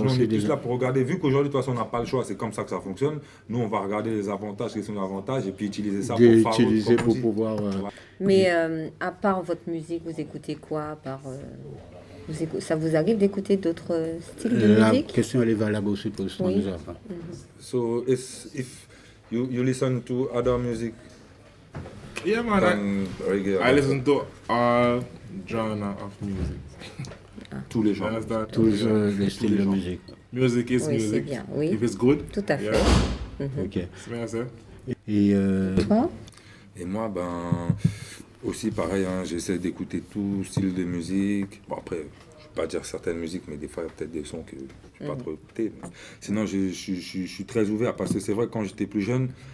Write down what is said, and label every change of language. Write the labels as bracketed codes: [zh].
[fr] Nous, on est plus là pour regarder. Vu qu'aujourd'hui, de toute façon, on n'a pas le choix, c'est comme ça que ça fonctionne. Nous, on va regarder les avantages, quels sont les avantages, et puis utiliser ça pour pouvoir... Mais à part votre musique, vous écoutez quoi? Ça vous arrive d'écouter d'autres styles de musique? La question, elle est valable aussi pour ce oui. [en] So, if you listen to other music? Yeah, man. I listen to all genre of music. [fr] Tous les genres. Tous les styles de musique. [en] Music is music. [fr] C'est bien, oui. [en] If it's good. [fr] Tout à fait. [en] Yeah. Ok. [fr] C'est bien ça. Et moi, aussi pareil, hein, j'essaie d'écouter tout style de musique. Bon, après, je ne vais pas dire certaines musiques, mais des fois, il y a peut-être des sons que je ne peux pas trop écouter. Sinon, je suis très ouvert parce que c'est vrai que quand j'étais plus jeune,